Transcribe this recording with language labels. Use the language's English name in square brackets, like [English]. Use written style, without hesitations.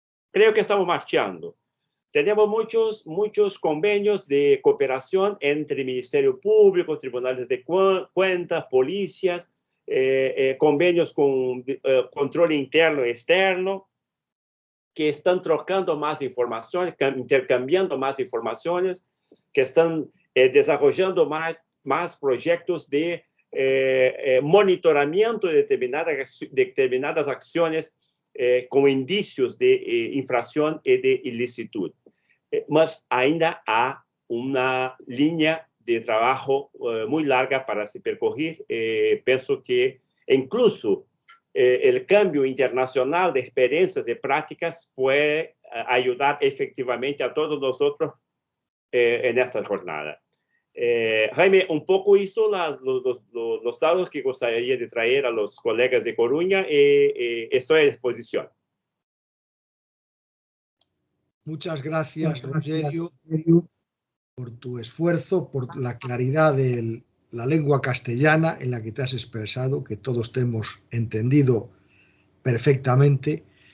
[Spanish] Creo que estamos marchando. Tenemos muchos convenios de cooperación entre Ministerio Público, tribunales de cuentas, policías, convenios con control interno y externo, que están trocando más informaciones, intercambiando más informaciones, que están desarrollando más más proyectos de monitoramiento de determinadas acciones con indicios de infracción y de ilicitud. [Portuguese] Mas ainda há uma linha de trabalho muito larga para se percorrer. Penso que, incluso, o cambio internacional de experiências e práticas pode ajudar efectivamente a todos nós outros nesta jornada. [Spanish] Jaime, un poco hizo los datos que gustaría de traer a los colegas de Coruña y estoy a disposición. Muchas gracias, Rogerio, por tu esfuerzo, por la claridad de la lengua castellana en la que te has expresado, que todos te hemos entendido perfectamente.